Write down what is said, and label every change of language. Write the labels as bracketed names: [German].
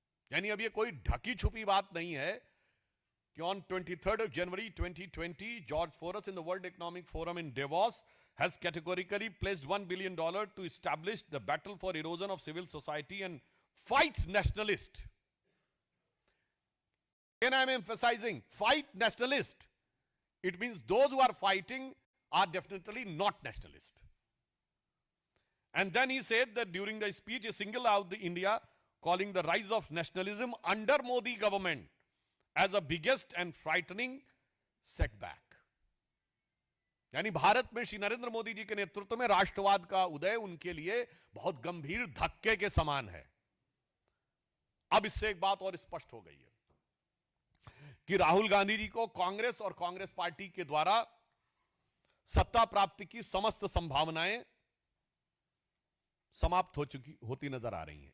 [Hindi] यानी अब ये कोई ढकी छुपी बात नहीं है कि [English] On 23 January 2020 George Soros in the World Economic Forum in Davos has categorically placed $1 billion to establish the battle for erosion of civil society and fights nationalist. Again, I am emphasizing, fight nationalist. It means those who are fighting are definitely not nationalist. And then he said that during the speech, he singled out the India, calling the rise of nationalism under Modi government as the biggest and frightening setback. [Hindi] यानी भारत में श्री नरेंद्र मोदी जी के नेतृत्व में राष्ट्रवाद का उदय उनके लिए बहुत गंभीर धक्के के समान है। अब इससे एक बात और स्पष्ट हो गई है कि राहुल गांधी जी को कांग्रेस और कांग्रेस पार्टी के द्वारा सत्ता प्राप्ति की समस्त संभावनाएं समाप्त होती नजर आ रही हैं।